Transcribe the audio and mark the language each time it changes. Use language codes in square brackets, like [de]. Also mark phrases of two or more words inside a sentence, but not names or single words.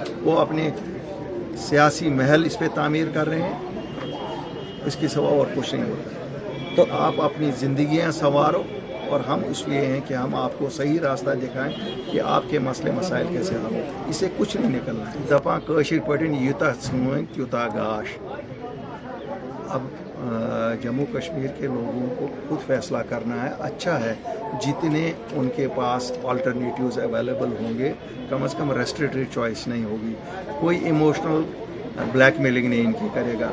[ur] وہ اپنے سیاسی محل اس پہ تعمیر کر رہے ہیں، اس کے سوا اور کچھ نہیں ہوتا. تو آپ اپنی زندگیاں سنوارو اور ہم اس لیے ہیں کہ ہم آپ کو صحیح راستہ دکھائیں کہ آپ کے مسلے مسائل کیسے حل ہو. اس سے کچھ نہیں نکلنا ہے. [ks] दपा कशीर पटिन यूता सुन त्यूता गाश. [ur] اب جموں کشمیر کے لوگوں کو خود فیصلہ کرنا ہے. اچھا ہے جتنے ان کے پاس [en] alternatives available [ur] ہوں گے، کم سے کم [en] restricted choice [ur] نہیں ہوگی. کوئی [en] emotional blackmailing [ur] نہیں ان کی کرے گا.